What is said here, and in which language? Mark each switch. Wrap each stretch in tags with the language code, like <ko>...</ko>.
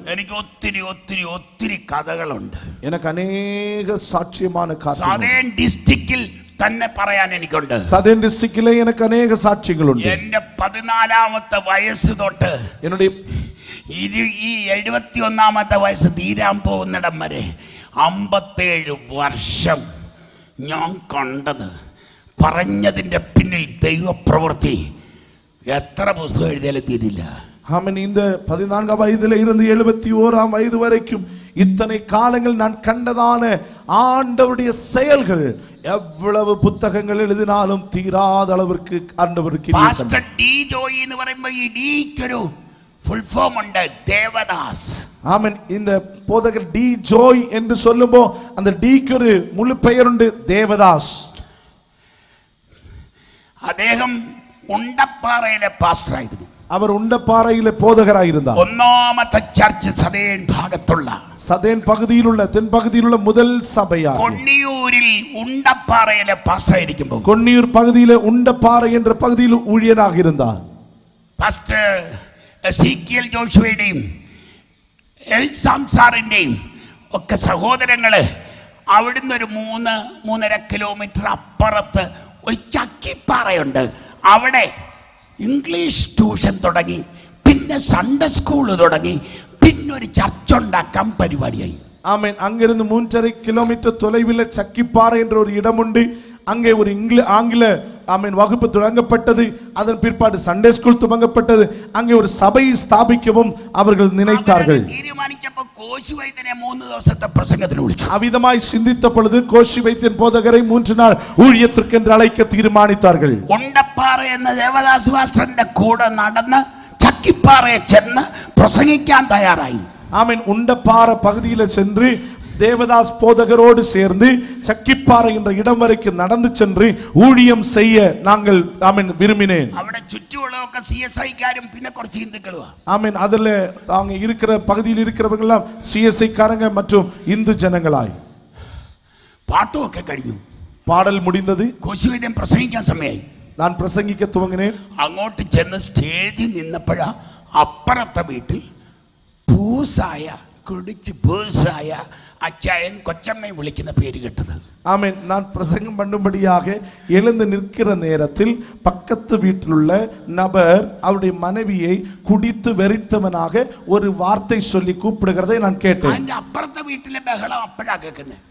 <ml>എനിക്ക് ഒത്തിരി ഒത്തിരി ഒത്തിരി കഥകളുണ്ട്.</ml> <ta>எனக்கு அநேக சாட்சியமான கதைகள்</ta> <ml>സദേൺ ഡിസ്ട്രിക്റ്റിൽ തന്നെ പറയാൻ എനിക്കുണ്ട്.</ml> <ta>சதேன் டிஸ்ட்ரிக்ட்ல எனக்கு அநேக சாட்சிகள் உண்டு.</ta> <ml>എന്റെ 14ാമത്തെ വയസ്സ് തൊട്ട്</ml> <ta>என்னுடைய</ta> <ml>ഈ 71ാമത്തെ വയസ്സ് തീരാൻ പോകുന്നിടം വരെ 57 വർഷം ഞാൻ കണ്ടത്, പറഞ്ഞതിന്റെ പിന്നിൽ ദൈവപ്രവൃത്തി എത്ര പുസ്തകം എഴുതിയാലും തീരില്ല.</ml> <ta>ஆமென். இந்த 14 வயதில இருந்து 71 வயது வரைக்கும் இத்தனை காலங்கள் நான் கண்டதான ஆண்டவருடைய செயல்கள் எவ்வளவு புத்தகங்கள் எழுதினாலும் தீராத அளவிற்கு ஆண்டவருக்கு.</ta> <ml>പാസ്റ്റർ ഡി ജോയി എന്ന് പറയുമ്പോൾ ഈ ഡിക്കൊരു ഫുൾ ഫോം ഉണ്ട്, ദേവദാസ്.</ml> <ta>ஆமென். இந்த போதகர் டி ஜோய் என்று சொல்லும்போ அந்த டிக்கு ஒரு முழு பெயர் உண்டு, தேவதாஸ்.</ta> <ml>അദ്ദേഹം ഉണ്ടപ്പാറയിലെ പാസ്റ്ററായിരുന്നു.</ml> <ta>அவர் உண்டப்பாறையிலே போதகராயிருந்தார்.</ta> <ml>ഒന്നാമത്തെ ചർച്ച് സദേൻ ഭാഗത്തുള്ള</ml> <ta>சதேன் பகுதியிலுள்ள தென் பகுதியிலுள்ள முதல் சபையா</ta> <ml>കൊണ്ണിയൂരിൽ ഉണ്ടപ്പാറയിലെ പാസ്റ്ററായിരിക്കുമ്പോൾ</ml> <ta>கொன்னியூர் பகுதியிலே உண்டப்பாறை என்ற பகுதியில் ஊழியராக இருந்தார்.</ta> <ml>പാസ്റ്റർ എസീക്കിയൽ ജോഷുവയുടെയും എൽ സാംസാറിന്റെയും ഒക്കെ സഹോദരങ്ങള് അവിടുന്ന് ഒരു 3.5 കിലോമീറ്റർ അപ്പുറത്ത് ഒരു ചക്കിപ്പാറയുണ്ട്. അവിടെ ഇംഗ്ലീഷ് ട്യൂഷൻ തുടങ്ങി, പിന്നെ സൺഡേ സ്കൂൾ തുടങ്ങി, പിന്നെ ഒരു ചർച്ച് ഉണ്ടാക്കാൻ പരിപാടിയായി.</ml> <ta>ஆமென். அங்கிருந்து 3.5 கிலோமீட்டர் தொலைவில் சக்கிப்பாறை என்ற ஒரு இடம் உண்டு. அங்கே ஒரு ஆங்கில ஆமென் வகுப்பு தொடங்கப்பட்டது. அதன் பிற்பாடு சண்டே ஸ்கூல் துவங்கப்பட்டது. அங்கே ஒரு சபையை ஸ்தாபிக்கவும் அவர்கள் நினைத்தார்கள்.</ta> <ml>തീരുമാനിച്ചപ്പോൾ കോശി വൈദ്യനെ 3 ദിവസത്തെ പ്രസംഗത്തിന് വിളിച്ചു.</ml> <ta>அவிதமாய் சிந்தித்த பொழுது கோஷி வைத்தியன் போதகரை 3 நாள் ஊழியத்திற்கு என்று அழைக்க தீர்மானித்தார்கள்.</ta> <ml>ഉണ്ടപ്പാറ എന്ന ദേവദാസ് പാസ്റ്ററിന്റെ കൂടെ നടന്ന് ചക്കിപ്പാറയെ ചെന്ന് പ്രസംഗിക്കാൻ തയ്യാറായി.</ml> <ta>ஆமென். உண்டப்பாறை பகுதியில் சென்று தேவதாஸ் போதகரோடு சேர்ந்து சக்கிப்பாறை என்ற இடம் வரைக்கும் நடந்து சென்று ஊழியம் செய்ய நாங்கள் ஆமென் விரும்பினேன்.</ta> <ml>അവിടെ ചുറ്റുമുള്ളവർക്ക് CSI-കാരും പിന്നെ കുറച്ച് ഹിന്ദുക്കളുവാ.</ml> <ta>ஆமென். அதுல அவங்க இருக்கிற பகுதியில் இருக்கிறவர்கள் எல்லாம் CSI காரங்க மற்றும் இந்து ஜனங்களாய்.</ta> <ml>പാട്ടുമൊക്കെ കഴിഞ്ഞു,</ml> <ta>பாடல் முடிந்தது.</ta> <ml>കോശി വൈദ്യൻ പ്രസംഗിക്കാൻ സമയമായി.</ml> <ta>நான் பிரசங்கிக்க துவங்கினேன்.</ta> <ml>അങ്ങോട്ട് ചെന്ന് സ്റ്റേജിൽ നിന്നപ്പോഴാ അപ്പുറത്തെ വീട്ടിൽ പൂസായ കുടിച്ച് പൂസായ അച്ചായൻ കൊച്ചമ്മയും വിളിക്കുന്ന പേര് കേട്ടത്.</ml> <ta>ஆமென். நான் பிரசங்கம் பண்ணும்படியாக எழுந்து நிற்கிற நேரத்தில் பக்கத்து வீட்டிலுள்ள நபர் அவருடைய மனைவியை குடித்து வெறித்தவனாக ஒரு வார்த்தை சொல்லி கூப்பிடுகிறதை நான் கேட்டேன்.</ta> <ml>അതിന്റെ അപ്പുറത്തെ വീട്ടിലെ ബഹളം അപ്പോഴാ കേൾക്കുന്നത്.</ml>